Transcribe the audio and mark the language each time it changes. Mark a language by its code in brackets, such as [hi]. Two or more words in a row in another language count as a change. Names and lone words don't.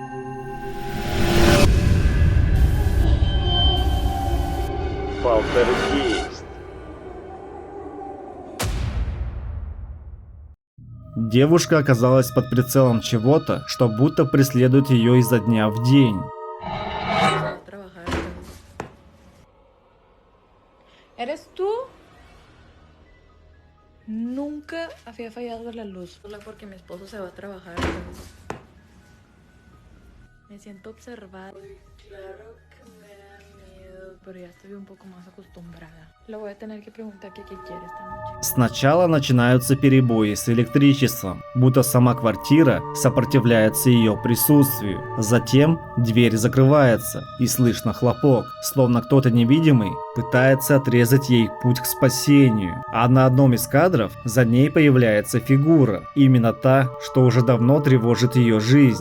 [ru] Полтергейст. Девушка оказалась под прицелом чего-то, что будто преследует ее изо дня в день. [es] ¿Eres tú? Nunca había fallado la luz. Solo porque mi esposo se va a trabajar. Me siento observada. Claro que me da miedo pero ya estoy un poco más acostumbrada. Le voy a tener que preguntar qué quiere esta noche. [ru] Сначала начинаются перебои с электричеством, будто сама квартира сопротивляется ее присутствию. Затем дверь закрывается и слышно хлопок, словно кто-то невидимый пытается отрезать ей путь к спасению. А на одном из кадров за ней появляется фигура, именно та, что уже давно тревожит ее жизнь.